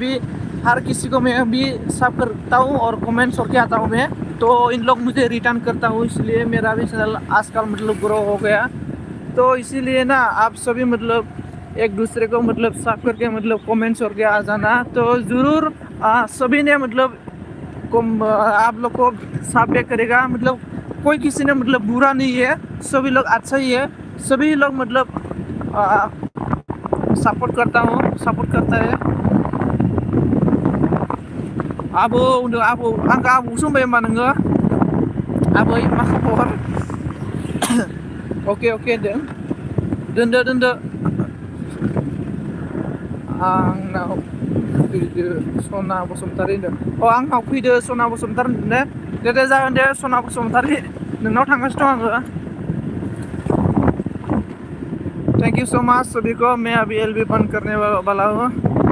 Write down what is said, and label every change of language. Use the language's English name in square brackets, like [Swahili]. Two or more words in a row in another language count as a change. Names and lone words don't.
[Hindi] भी हर किसी को मैं भी साफ करता हूँ और कमेंट्स करके आता हूँ मैं तो इन लोग मुझे रिटर्न करता हूँ इसलिए मेरा भी चैनल आजकल मतलब ग्रो हो गया तो इसीलिए ना आप सभी मतलब एक दूसरे को मतलब साफ करके मतलब कमेंट्स करके आ जाना तो ज़रूर सभी ने मतलब आप लोग को साफ भी करेगा मतलब कोई किसी ने मतलब बुरा नहीं है सभी लोग अच्छा ही है सभी लोग मतलब सपोर्ट करता है [Bodo] आबो आंखौ आबौसो होनबाय होमबा नोङो आबै मा खबर अके दोनदो आंनाव फैदो सना बसुमतारी होनदों आंनाव फैदो सना बसुमतारी होनदों दे जागोन दे सना बसुमतारी नोंनाव थांगासिनो दं आङो [English] thank you so much [Hindi] सभी को मैं अभी एलबी बंद करने वाला हूँ